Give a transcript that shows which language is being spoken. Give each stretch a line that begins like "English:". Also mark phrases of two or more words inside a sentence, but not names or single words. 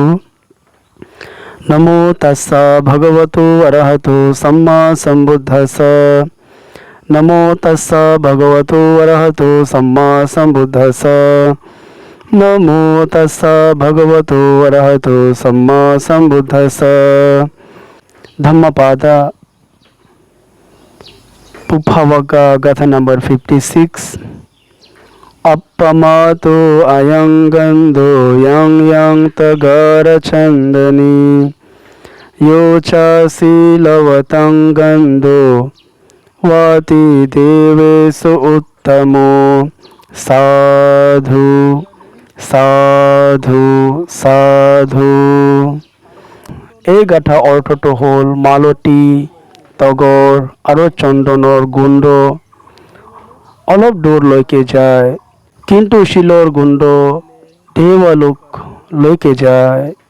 Pali: নমো তস্সা ভগৱতো অৰহতো সম্মা সম্বুদ্ধস্সা। নমো তস্সা ভগৱতো অৰহতো সম্মা সম্বুদ্ধস্সা। নমো তস্সা ভগৱতো অৰহতো সম্মা সম্বুদ্ধস্সা।
English: Dhammapada Pubbhavagga Gatha number 56.
Pali: Appamato ayang gandho yang yang tagara chandani yocha silavatang gandho vati devesu uttamo sadhu sadhu sadhu।
Assamese: এই গাথা অৰ্থটো হ'ল মালতী, তগৰ আৰু চন্দনৰ গোন্ধ অলপ দূৰলৈকে যায়, কিন্তু শিলৰ গোন্ধ দেৱালোকলৈকে যায়।